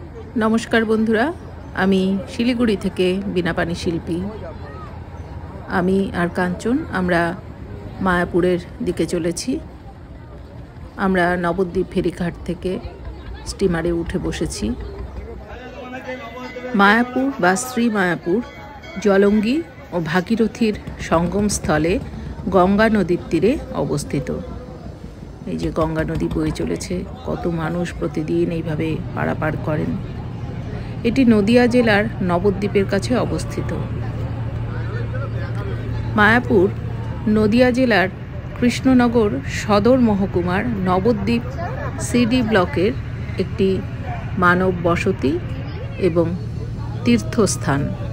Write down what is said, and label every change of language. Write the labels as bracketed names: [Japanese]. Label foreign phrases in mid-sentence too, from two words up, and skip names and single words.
[Bangla] নমস্কার বন্ধুরা আমি শিলিগুড়ি থেকে বীণাপাণি শিল্পী আমি আর কাঞ্চন আমরা মায়াপুরের দিকে চলেছি। আমরা নবদ্বীপ ফেরিঘাট থেকে স্টিমারে উঠে বসেছি। মায়াপুর বা শ্রী মায়াপুর জলঙ্গী ও ভাগীরথীর সঙ্গম স্থলে গঙ্গা নদীর তীরে অবস্থিত। এই যে গঙ্গা নদী বয়ে চলেছে, কত মানুষ প্রতিদিন এইভাবে পারাপার করেন। এটি নদিয়া জেলার নবদ্বীপের কাছে অবস্থিত। মায়াপুর নদিয়া জেলার কৃষ্ণনগর সদর মহকুমার নবদ্বীপ সিডি ব্লকের একটি মানব বসতি এবং তীর্থস্থান।